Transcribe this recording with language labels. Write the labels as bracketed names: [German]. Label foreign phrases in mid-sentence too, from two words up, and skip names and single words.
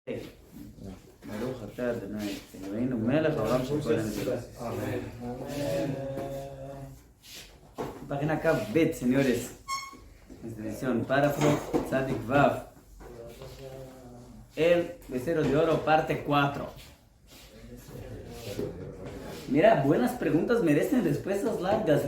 [Hebrew] ברוך אתה אדוני אלוהינו מלך העולם שכל הנביאים. [Spanish] Página KV, señores. Esta edición, párrafo [Hebrew] צדיק וו. [Spanish] El becerro de oro, parte 4. Mira, buenas preguntas merecen respuestas largas.